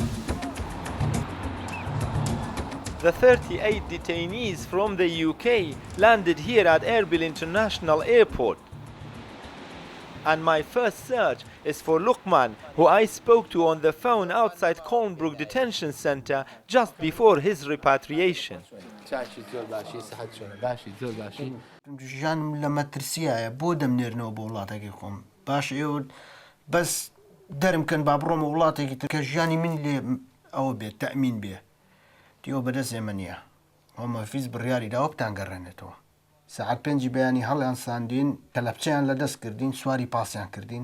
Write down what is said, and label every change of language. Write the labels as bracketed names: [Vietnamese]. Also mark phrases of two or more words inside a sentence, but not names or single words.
[English] The 38 detainees from the UK landed here at Erbil International Airport. And my first search is for Luqman, who I spoke to on the phone outside Colnbrook Detention Center just before his repatriation. [Central Kurdish] ژیانم لە مەترسیایە بۆ دەمنێرنەوە بۆ وڵاتێکی خۆم باش ئێوە بەس دەرمکەن با بڕۆمە وڵاتێکی تر کە ژیانی من لێ ئەوە بێت تەمین بێ دیەوە بەدەست ئێمە نییە هۆمۆفیز بڕیاری داوەتان گەڕێنێتەوە سەعات 5 بەیانی هەڵیان ساندین کەلەپچەیان لەدەست کردین سواری پاسیان کردین